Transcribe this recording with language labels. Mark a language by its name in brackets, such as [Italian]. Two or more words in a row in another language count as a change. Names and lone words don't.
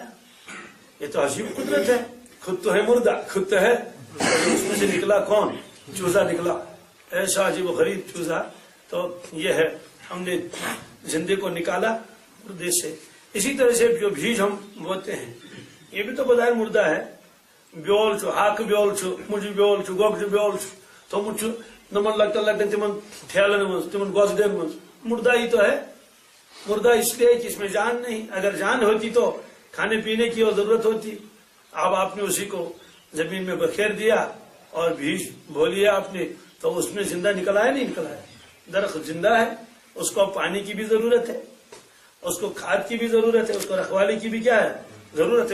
[Urdu] یہ تو عجیب قدرت ہے. خود تو ہے مردہ، خود تو ہے، اس میں سے نکلا کون؟ چوزا نکلا. ایسا عجیب و غریب چوزا. تو یہ ہے، ہم نے زندے کو نکالا مردے سے. اسی طرح سے جو بیج ہم بوتے ہیں یہ بھی تو بظاہر مردہ ہے. [Kashmiri] بیول چھو، ہاک بیول چھو، مجھ بیول چھو، گوگج بیول چھو، تو مجھ نمن لگتا تمن ٹھیلن من، تمن گوزڈین من، [Urdu] مردہ ہی تو ہے. مردہ اس لیے کہ اس میں جان نہیں. اگر جان ہوتی تو کھانے پینے کی اور ضرورت ہوتی. اب آپ نے اسی کو زمین میں بکھیر دیا اور بیج بو لیا آپ نے، تو اس میں زندہ نکل آیا نہیں نکل آیا. درخت زندہ ہے، اس کو پانی کی بھی ضرورت ہے، اس کو کھاد کی بھی ضرورت ہے، اس کو رکھوالی کی بھی کیا ہے ضرورت ہے.